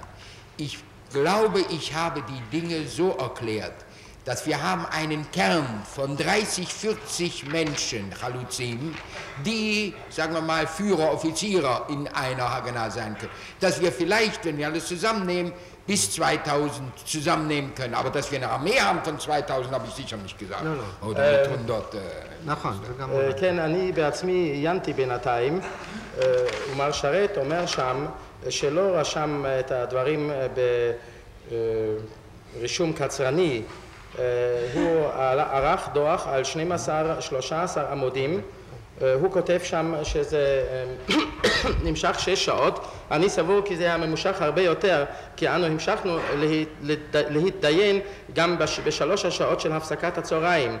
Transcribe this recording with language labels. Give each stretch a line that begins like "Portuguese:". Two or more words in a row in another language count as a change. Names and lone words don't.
German: Ich glaube, ich habe die Dinge so erklärt, dass wir haben einen Kern von 30, 40 Menschen, Chaluzim, die, sagen wir mal, Führer, Offiziere in einer Haganah sein können. Dass wir vielleicht, wenn wir alles zusammennehmen, bis 2000 zusammennehmen können. Aber dass wir eine Armee haben von 2000, habe ich sicher nicht gesagt. Oder mit 100...
Hebrew: נכון. כן, אני בעצמי עיינתי בינתיים, ומר שרת אומר שם שלא רשם את הדברים ברישום קצרני, הוא ערך דוח על 13 עמודים, הוא כותב שם שזה נמשך 6 שעות, אני סבור כי זה היה ממושך הרבה יותר, כי אנו המשכנו להתדיין גם ב3 השעות של הפסקת הצהריים.